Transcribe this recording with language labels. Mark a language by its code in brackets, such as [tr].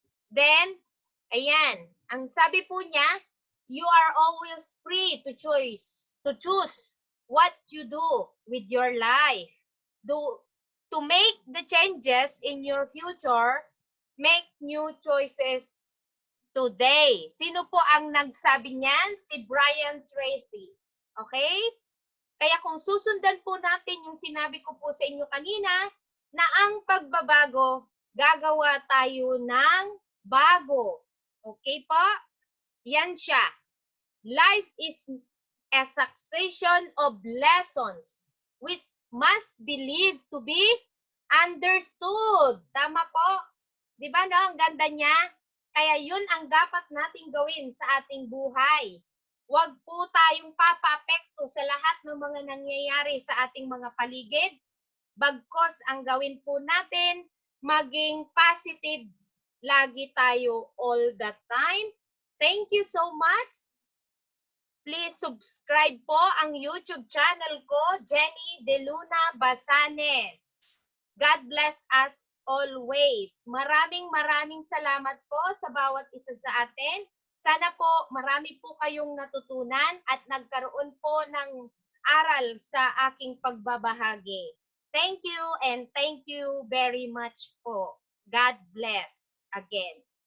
[en] Then, [tl] ayan, ang sabi po niya, [en] you are always free to choose what you do with your life. To make the changes in your future, make new choices today. [tl] Sino po ang nagsabi niyan? Si Brian Tracy. Okay? Kaya kung susundan po natin yung sinabi ko po sa inyo kanina, na ang pagbabago, gagawa tayo ng bago. Okay po? Yan siya. [en] Life is a succession of lessons which must be believed to be understood. [tl] Tama po? Di ba no? Ang ganda niya. Kaya yun ang dapat nating gawin sa ating buhay. Huwag po tayong papaapekto sa lahat ng mga nangyayari sa ating mga paligid. Bagkos ang gawin po natin, maging positive lagi tayo all the time. [en] Thank you so much. Please subscribe po ang YouTube channel ko, Jenny De Luna Basanes. God bless us always. [tl] Maraming salamat po sa bawat isa sa atin. Sana po marami po kayong natutunan at nagkaroon po ng aral sa aking pagbabahagi. [en] Thank you and thank you very much po. God bless again.